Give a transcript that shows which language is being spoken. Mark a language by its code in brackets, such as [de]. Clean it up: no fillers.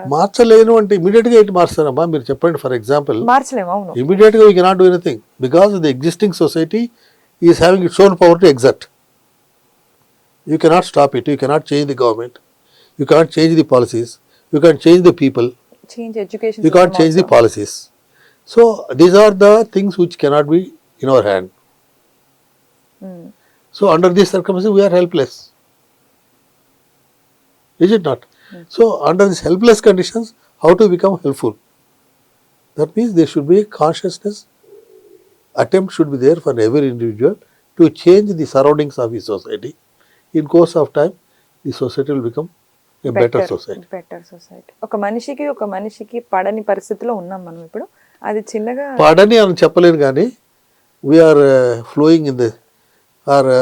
[te] మార్చలేను అంటే ఇమీడియట్ గా ఏంటి మార్చారమ్మా మీరు చెప్పండి. [en] for example [te] మార్చలేము. అవును, [en] Immediate గా we cannot do anything because the existing society is having its own power to exert. You cannot stop it. You cannot change the government. You can't change the policies. You can't change the people. Change education. You can't change the policies. So these are the things which cannot be in our hand. So under these circumstances, we are helpless. Is it not? So under these helpless conditions, how to become helpful? That means there should be a consciousness. Attempt should be there for every individual to change the surroundings of his society. In course of time, the society will become a better society. Better society. [te] ఒక మనిషికి పడని పరిస్థితిలో ఉన్నాం మనం ఇప్పుడు. అది చిన్నగా పడని అని చెప్పలేను కానీ [en] we are flowing in the ఆర్